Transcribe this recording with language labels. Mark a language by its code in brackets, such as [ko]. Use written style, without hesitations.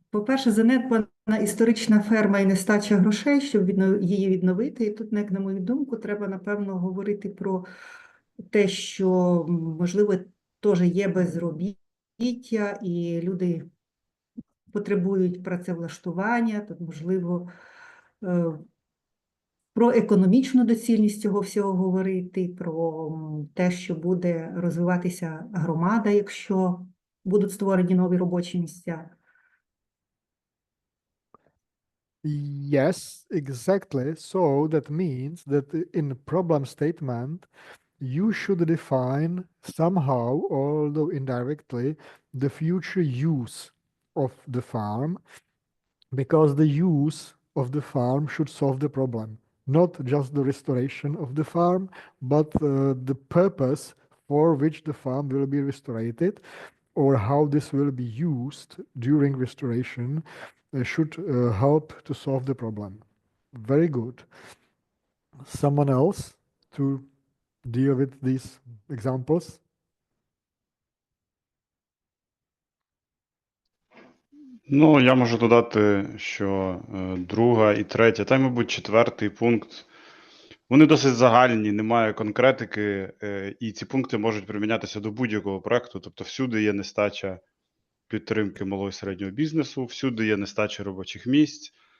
[uk] По-перше, занедбана історична ферма і нестача грошей, щоб її відновити. І тут, як на мою думку, треба, напевно, говорити про те, що, можливо, теж є безробіття, і люди потребують працевлаштування, тут, можливо, про економічну доцільність цього всього говорити, про те, що буде розвиватися громада, якщо будуть створені нові робочі місця. [en] Yes, exactly. So that means that in the problem statement, you should define somehow, although indirectly, the future use of the farm, because the use of the farm should solve the problem, not just the restoration of the farm, but the purpose for which the farm will be restored, or how this will be used during restoration should help to solve the problem. Very good. Someone else to deal with these examples? [uk] Ну, я можу додати, що друга і третя, та й, мабуть, четвертий пункт, вони досить загальні, немає конкретики, і ці пункти можуть примінятися до будь-якого проекту. Тобто всюди є нестача підтримки малого і середнього бізнесу, всюди є нестача робочих місць.